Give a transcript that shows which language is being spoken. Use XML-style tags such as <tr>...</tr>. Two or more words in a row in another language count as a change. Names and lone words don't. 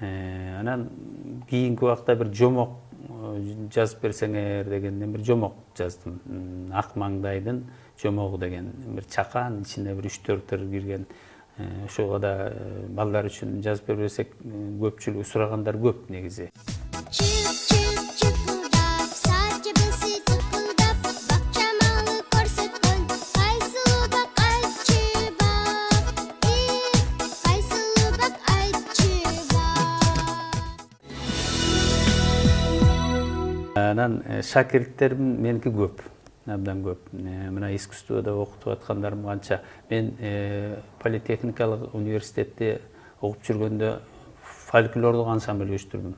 <ky>Анан кийинки убакта бир жомок жазып берсеңер дегенден бир жомок жаздым. Ак маңдайдын жомогу деген бир чакан ичине бир 3-4 кирген. Ошого да балдар үчүн жазып берсек көпчүлүк сурагандар көп негизи. Чык чык чыкылдап, чачы тыкылдап, бакчамалы корсакын, кайсылы бак айчы бак, кайсылы бак айчы бак. Анан шакирттерим меники көп, абдан көп. Мына искусствода окутуп аткандарым канча. Мен политехникалык университетте окуп жүргөндө фольклорлук ансамбль өстүрдүм.</ky>